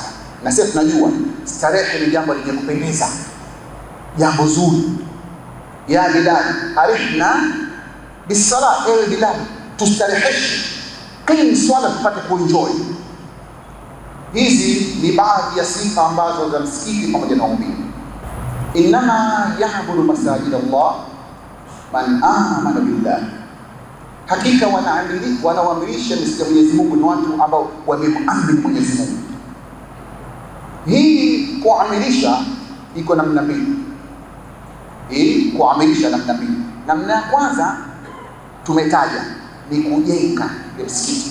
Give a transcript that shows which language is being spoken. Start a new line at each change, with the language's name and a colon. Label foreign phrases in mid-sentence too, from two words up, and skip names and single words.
Swahili: Na sisi tunajua starehe ni jambo lenye kupendeza, jambo zuri.
Arabic: يا بلال أرحنا بالصلاة,
Swahili: ewe Bilal tustareheshe, qim swala tupate kuenjoy. Hizi ni baadhi ya sifa ambazo za msikiti pamoja na waumini.
Arabic: إنما يعبد مساجد الله من آمن بالله,
Swahili: hakika wanaoamrisha misikiti ya Mwenyezi Mungu ni watu ambao wamemwamini Mwenyezi Mungu. Hii kuamirisha iko namna mbili. Namna ya kwanza tumetaja ni kujenga msikiti.